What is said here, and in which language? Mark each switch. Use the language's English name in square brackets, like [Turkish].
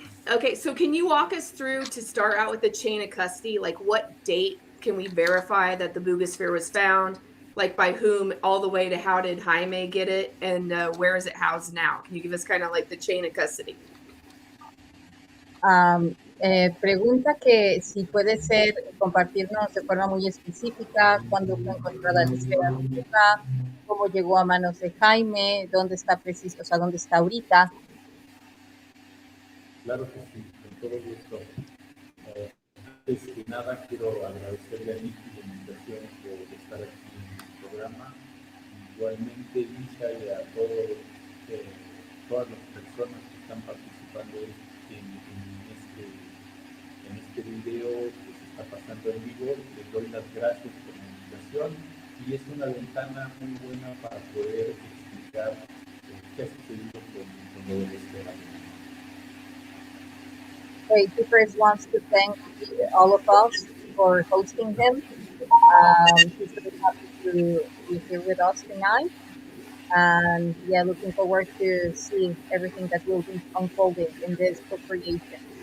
[English] Okay. So, can you walk us through to start out with the chain of custody? Like, what date can we verify that the Buga Sphere was found? Like, by whom, all the way to how did Jaime get it? And where is it housed now? Can you give us kind of like the chain of custody? [Spanish] Pregunta que si puede ser compartirnos de forma muy específica cuándo fue encontrada la esfera de Buga, cómo llegó a manos de Jaime, dónde está preciso, o sea, dónde está ahorita. Claro que sí, con todo gusto. Antes que nada, quiero agradecerle a Nicky la invitación por estar aquí en el programa. Igualmente, YssaH y a todas las personas que están participando en este video que se está pasando en vivo. Les doy las gracias por la invitación y es una ventana muy buena para poder explicar qué ha sucedido con lo de la esfera. [English] He first wants to thank all of us for hosting him. He's very happy to be here with us tonight. And yeah, looking forward to seeing everything that will be unfolding in this co-creation.